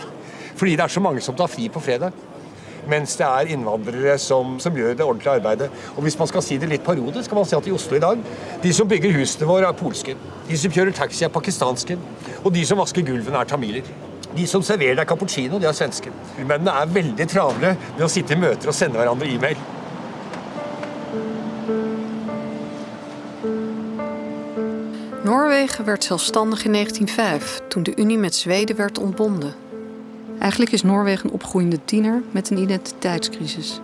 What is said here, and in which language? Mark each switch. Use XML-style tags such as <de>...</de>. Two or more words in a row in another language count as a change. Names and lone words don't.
<no>Fordi det er så mange som tar fri på fredag. Mens det er innvandrere som gjør det ordentlige arbeidet. Og hvis man skal si det litt parodisk, kan man si at i Oslo i dag, de som bygger husene våre er polske. De som kjører taxi er pakistanske. Og de som vasker gulvene er tamiler. De som serverer deg cappuccino, de er svenske. Mennene er veldig travle med å sitte i møter og sende hverandre e-mail.</no> <nl>Noorwegen werd zelfstandig in 1905, toen de Unie met Zweden werd ontbonden. Eigenlijk is Noorwegen een opgroeiende tiener met een identiteitscrisis.</nl>